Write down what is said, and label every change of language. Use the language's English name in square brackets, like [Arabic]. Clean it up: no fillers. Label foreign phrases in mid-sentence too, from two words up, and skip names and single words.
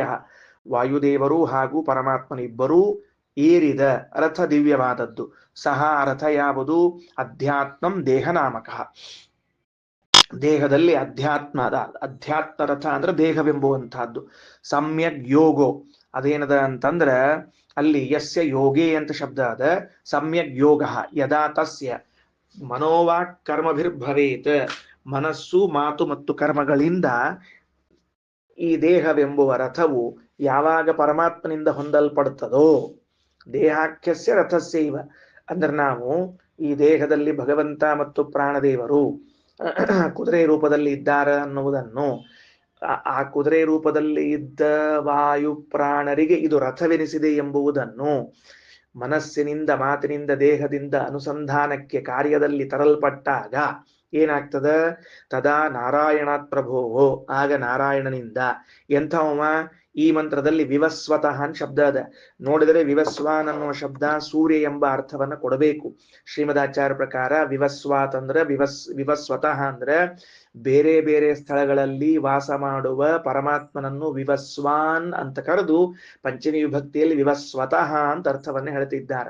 [Kannada] ವಾಯುದೇವರು ಹಾಗೂ ಪರಮಾತ್ಮನಿಬ್ಬರೂ ಏರಿದ ರಥ ದಿವ್ಯವಾದದ್ದು. ಸಹ ರಥ ಯಾವುದು? [Sanskrit] ಅಧ್ಯಾತ್ಮಂ ದೇಹನಾಮಕ. [Kannada] ದೇಹದಲ್ಲಿ ಅಧ್ಯಾತ್ಮ ರಥ ಅಂದ್ರೆ ದೇಹವೆಂಬುವಂತಹದ್ದು. [Sanskrit] ಸಮ್ಯಕ್ ಯೋಗೋ [Kannada] ಅದೇನದ ಅಂತಂದ್ರ ಅಲ್ಲಿ [Sanskrit] ಯಸ್ಯ ಯೋಗೇ [Kannada] ಅಂತ ಶಬ್ದ ಅದ. [Sanskrit] ಸಮ್ಯಕ್ ಯೋಗ ಯದಾ ತಸ್ಯ ಮನೋವಾಕ್ ಕರ್ಮಭಿರ್ಭವೇತ್. [Kannada] ಮನಸ್ಸು, ಮಾತು ಮತ್ತು ಕರ್ಮಗಳಿಂದ ಈ ದೇಹವೆಂಬುವ ರಥವು ಯಾವಾಗ ಪರಮಾತ್ಮನಿಂದ ಹೊಂದಲ್ಪಡುತ್ತದೋ, [Sanskrit] ದೇಹಾಖ್ಯಸ್ಯ ರಥಸ್ಯೈವ [Kannada] ಅಂದ್ರೆ ನಾವು ಈ ದೇಹದಲ್ಲಿ ಭಗವಂತ ಮತ್ತು ಪ್ರಾಣದೇವರು ಕುದುರೆ ರೂಪದಲ್ಲಿ ಇದ್ದಾರೆ ಅನ್ನುವುದನ್ನು, ಆ ಕುದುರೆ ರೂಪದಲ್ಲಿ ಇದ್ದ ವಾಯು ಪ್ರಾಣರಿಗೆ ಇದು ರಥವೆನಿಸಿದೆ ಎಂಬುವುದನ್ನು ಮನಸ್ಸಿನಿಂದ, ಮಾತಿನಿಂದ, ದೇಹದಿಂದ ಅನುಸಂಧಾನಕ್ಕೆ ಕಾರ್ಯದಲ್ಲಿ ತರಲ್ಪಟ್ಟಾಗ ಏನಾಗ್ತದ? [Sanskrit] ತದಾ ನಾರಾಯಣಾತ್ ಪ್ರಭೋ, [Kannada] ಆಗ ನಾರಾಯಣನಿಂದ. ಎಂಥವ? ಈ ಮಂತ್ರದಲ್ಲಿ ವಿವಸ್ವತಃ ಅಂತ ಶಬ್ದ ಅದ. ನೋಡಿದರೆ ವಿವಸ್ವಾನ್ ಅನ್ನುವ ಶಬ್ದ ಸೂರ್ಯ ಎಂಬ ಅರ್ಥವನ್ನ ಕೊಡಬೇಕು. ಶ್ರೀಮದಾಚಾರ್ಯ ಪ್ರಕಾರ ವಿವಸ್ವಾತ್ ಅಂದ್ರೆ ವಿವಸ್ವತಃ ಅಂದ್ರೆ ಬೇರೆ ಬೇರೆ ಸ್ಥಳಗಳಲ್ಲಿ ವಾಸ ಮಾಡುವ ಪರಮಾತ್ಮನನ್ನು ವಿವಸ್ವಾನ್ ಅಂತ ಕರೆದು ಪಂಚಮಿ ವಿಭಕ್ತಿಯಲ್ಲಿ ವಿವಸ್ವತಃ ಅಂತ ಅರ್ಥವನ್ನ ಹೇಳ್ತಿದ್ದಾರೆ.